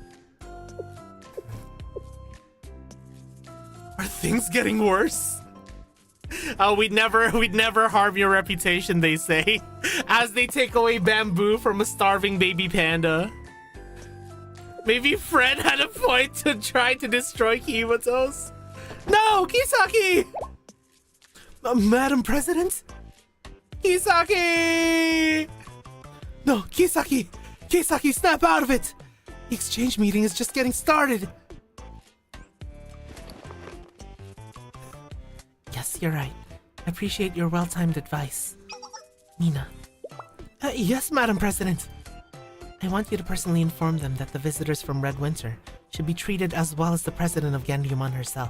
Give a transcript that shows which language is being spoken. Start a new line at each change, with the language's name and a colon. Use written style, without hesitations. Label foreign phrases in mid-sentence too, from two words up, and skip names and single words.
English: Are things getting worse? Oh, we'd never harm your reputation, they say. As they take away bamboo from a starving baby panda. Maybe Fred had a point to try to destroy Kimatos. No, Kisaki! Madam President? Kisaki! No, Kisaki! Kisaki, snap out of it! The exchange meeting is just getting started. Yes, you're right. I appreciate your well-timed advice. Mina. Yes, Madam President. I want you to personally inform them that the visitors from Red Winter should be treated as well as the president of Genryuman herself.